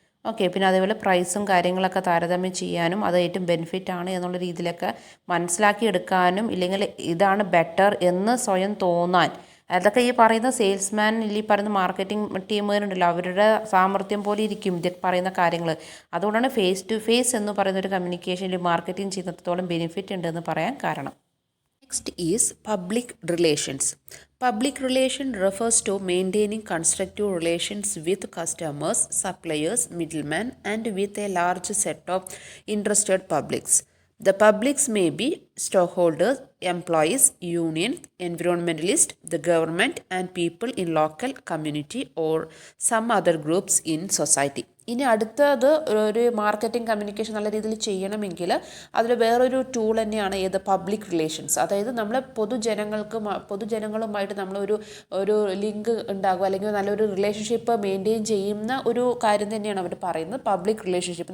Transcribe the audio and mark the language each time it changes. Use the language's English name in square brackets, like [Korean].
[Malayalam] Okay, പിന്നെ അതേപോലെ പ്രൈസും കാര്യങ്ങളൊക്കെ താരതമ്യം ചെയ്യാനും അത് ഏറ്റവും ബെനിഫിറ്റ് ആണ് എന്നുള്ള രീതിയിലൊക്കെ മനസ്സിലാക്കി എടുക്കാനും, ഇല്ലെങ്കിൽ ഇതാണ് ബെറ്റർ എന്ന് സ്വയം തോന്നാൻ, അതൊക്കെ ഈ പറയുന്ന സെയിൽസ്മാൻ ഈ പറയുന്ന മാർക്കറ്റിംഗ് ടീമുകാരുണ്ടല്ലോ അവരുടെ സാമർത്ഥ്യം പോലെ ഇരിക്കും ഇതൊക്കെ പറയുന്ന കാര്യങ്ങൾ. അതുകൊണ്ടാണ് ഫേസ് ടു ഫേസ് എന്ന് പറയുന്ന ഒരു കമ്മ്യൂണിക്കേഷനിൽ മാർക്കറ്റിംഗ് ചെയ്യുന്നത്തോളം ബെനിഫിറ്റ് ഉണ്ടെന്ന് പറയാൻ കാരണം. [English] Next is public relations. Public relation refers to maintaining constructive relations with customers, suppliers, middlemen, and with a large set of interested publics. The publics may be stockholders, employees, unions, environmentalists, the government, and people in local community or some other groups in society. [Malayalam] ഇനി അടുത്തത് ഒരു marketing communication നല്ല രീതിയിൽ ചെയ്യണമെങ്കിൽ അതിൽ വേറൊരു tool തന്നെയാണ് ഏത് പബ്ലിക് റിലേഷൻസ്. അതായത് നമ്മൾ പൊതുജനങ്ങളുമായിട്ട് ഒരു ലിങ്ക് ഉണ്ടാകുക അല്ലെങ്കിൽ നല്ലൊരു റിലേഷൻഷിപ്പ് മെയിൻറ്റെയിൻ ചെയ്യുന്ന ഒരു കാര്യം തന്നെയാണ് അവർ പറയുന്നത് പബ്ലിക് റിലേഷൻഷിപ്പ്.